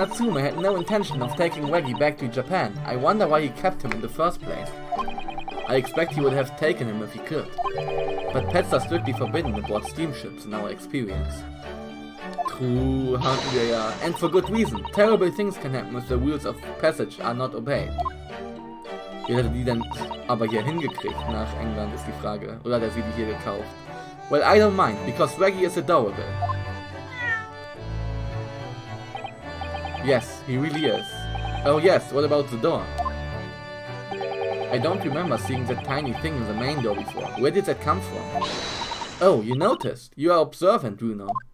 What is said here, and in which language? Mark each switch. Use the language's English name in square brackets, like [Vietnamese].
[English] Natsume had no intention of taking Waggy back to Japan, I wonder why he kept him in the first place. I expect he would have taken him if he could. But pets are strictly forbidden aboard steamships in our experience. True, yeah. And for good reason. Terrible things can happen if the rules of passage are not obeyed. [German] Wie hat er die denn aber hier hingekriegt nach England, ist die Frage. Oder hat er sie hier gekauft? [English] Well, I don't mind, because Waggy is adorable. Yes, he really is. Oh yes, what about the door? I don't remember seeing that tiny thing in the main door before. Where did that come from? Oh, you noticed. You are observant, Bruno.